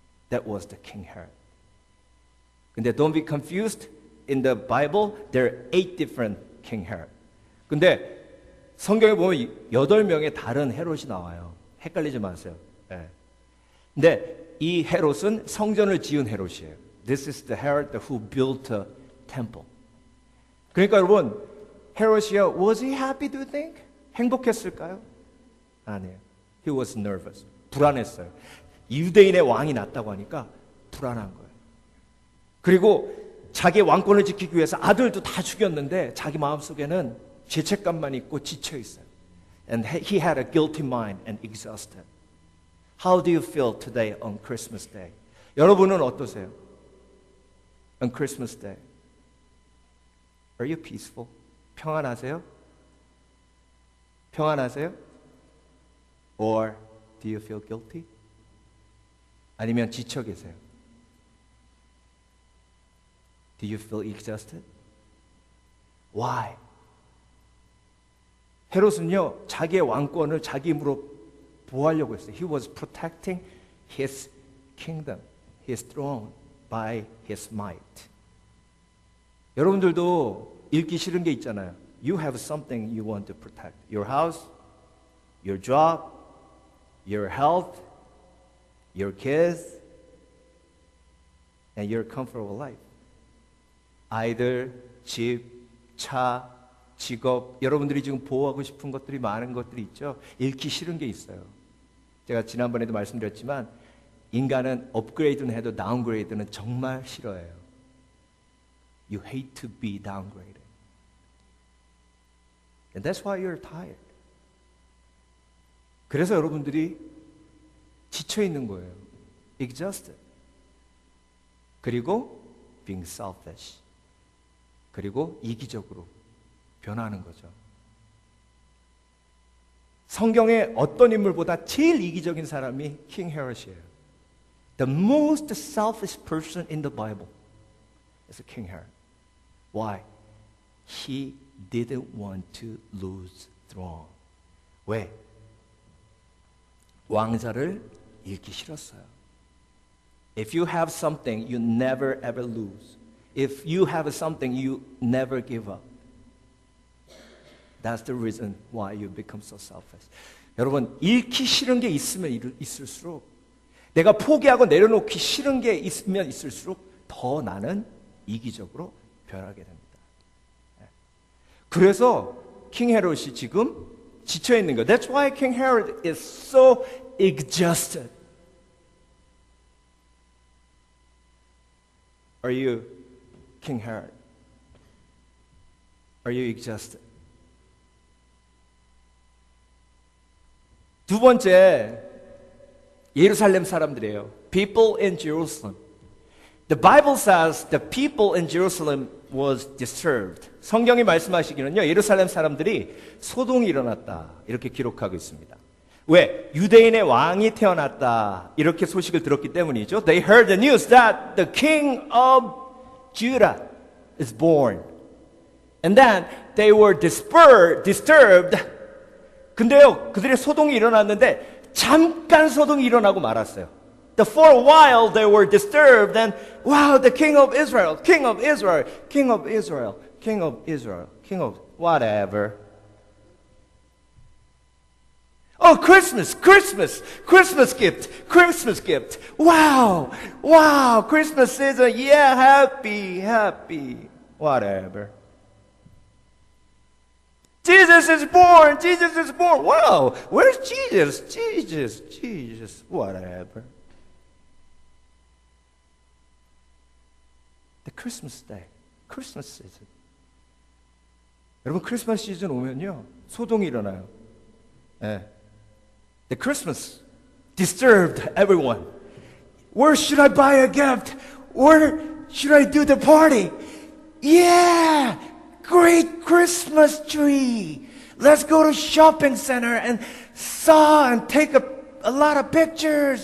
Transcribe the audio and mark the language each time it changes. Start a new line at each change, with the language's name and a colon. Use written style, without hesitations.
English: That was the King Herod.
Korean: 근데
English: don't be confused. In the Bible, there are 8 different King Herod.
Korean: 근데 성경에 보면 8명의 다른 헤롯이 나와요. 헷갈리지 마세요. 네. 근데 이 헤롯은 성전을 지은 헤롯이에요.
English: This is the Herod who built a temple.
Korean: 그러니까 여러분, 헤롯이요,
English: was he happy, do you think?
Korean: 행복했을까요? 아니에요.
English: He was nervous.
Korean: 불안했어요. 유대인의 왕이 났다고 하니까 불안한 거예요. 그리고 자기 왕권을 지키기 위해서 아들도 다 죽였는데 자기 마음속에는 죄책감만 있고 지쳐 있어요.
English: And he had a guilty mind and exhausted. How do you feel today on Christmas Day?
Korean: 여러분은 어떠세요?
English: On Christmas Day. Are you peaceful?
Korean: 평안하세요? 평안하세요?
English: Or do you feel guilty?
Korean: 아니면 지쳐 계세요?
English: Do you feel exhausted? Why?
Korean: 헤롯은요, 자기의 왕권을 자기 힘으로 보호하려고 했어요.
English: He was protecting his kingdom, his throne by his might.
Korean: 여러분들도 읽기 싫은 게 있잖아요.
English: You have something you want to protect. Your house, your job, your health, your kids, and your comfortable life.
Korean: 아이들, 집, 차, 직업, 여러분들이 지금 보호하고 싶은 것들이 많은 것들이 있죠. 읽기 싫은 게 있어요. 제가 지난번에도 말씀드렸지만 인간은 업그레이드는 해도 다운그레이드는 정말 싫어해요.
English: You hate to be downgraded. And that's why you're tired.
Korean: 그래서 여러분들이 지쳐 있는 거예요.
English: Exhausted.
Korean: 그리고
English: being selfish.
Korean: 그리고 이기적으로 변하는 거죠. 성경의 어떤 인물보다 제일 이기적인 사람이 킹 헤롯이에요.
English: The most selfish person in the Bible is King Herod. Why? He didn't want to lose throne.
Korean: 왜? 왕자를 잃기 싫었어요.
English: If you have something, you never ever lose. If you have something, you never give up. That's the reason why you become so selfish.
Korean: 여러분, 잃기 싫은 게 있으면 있을수록, 내가 포기하고 내려놓기 싫은 게 있으면 있을수록 더 나는 이기적으로 변하게 됩니다. 그래서 킹 헤롯이 지금 지쳐 있는 거예요.
English: That's why King Herod is so exhausted. Are you King Herod? Are you exhausted?
Korean: 두 번째, 예루살렘 사람들이에요.
English: People in Jerusalem. The Bible says the people in Jerusalem was disturbed.
Korean: 성경이 말씀하시기는요, 예루살렘 사람들이 소동이 일어났다. 이렇게 기록하고 있습니다. 왜? 유대인의 왕이 태어났다. 이렇게 소식을 들었기 때문이죠.
English: They heard the news that the king of Judah is born. And then they were disturbed. 근데요, 그들의 소동이 일어났는데 잠깐 소동이 일어나고 말았어요. For a while they were disturbed and wow, the king of Israel, king of Israel, king of Israel, king of Israel, king of whatever. Oh, Christmas, Christmas, Christmas gift, Christmas gift. Wow, wow, Christmas season, yeah, happy, happy, whatever. Jesus is born, Jesus is born. Wow, where's Jesus? Jesus, whatever. The Christmas day, Christmas season.
Korean: 여러분, 크리스마스 시즌 오면요, 소동이 일어나요. 네.
English: The Christmas disturbed everyone. Where should I buy a gift? Where should I do the party? Yeah, great Christmas tree. Let's go to shopping center and saw and take a lot of pictures.